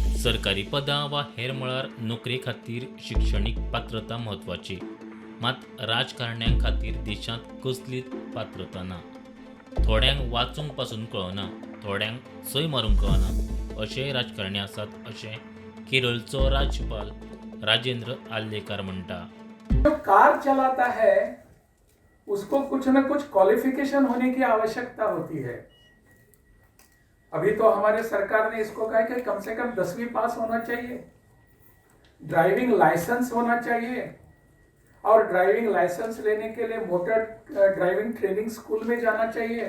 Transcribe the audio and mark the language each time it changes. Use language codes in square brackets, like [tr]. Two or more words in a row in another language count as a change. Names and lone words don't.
[kok] सरकारी पदां वा हेर मळार नोकरे खातीर शिक्षणीक पात्रता म्हत्वाची, मात राजकारण्यां खातीर देशांत कसलीच पात्रता ना. थोड्यांक वाचूंक पासून कळना, थोड्यांक सय मारूंक कळना अशेय राजकारणी आसात अशें केरळचो राज्यपाल राजेंद्र आल्लेकार म्हणटा. [hi] जो कार चलाता है उसको कुछ न कुछ क्वालिफिकेशन होने की आवश्यकता होती है. अभी तो हमारे सरकार ने इसको कहा कि कम से कम 10वीं पास होना चाहिए, [en] driving license [hi] होना चाहिए, और [en] driving license [hi] लेने के लिए [en] motor driving training school [hi] में जाना चाहिए.